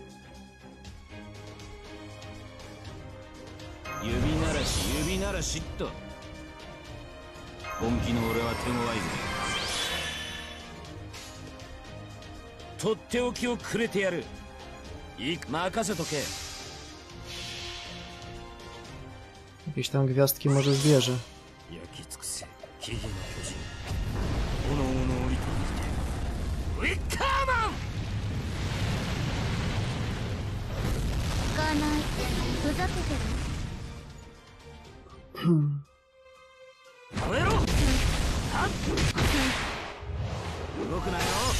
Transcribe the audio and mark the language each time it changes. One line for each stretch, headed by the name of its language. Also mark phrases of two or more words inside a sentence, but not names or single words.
Japanese: 指ならし指ならしっと。本気の俺は手強いぜ。とっておきをくれてやる。任せとけ。
Polish: Jakieś tam gwiazdki może zbierze.
Japanese: 焼き尽くせ木々の巨人。炎の降りてきてウィッカーマン。聞かない。ふざけてる。燃えろ。はっ動くなよ。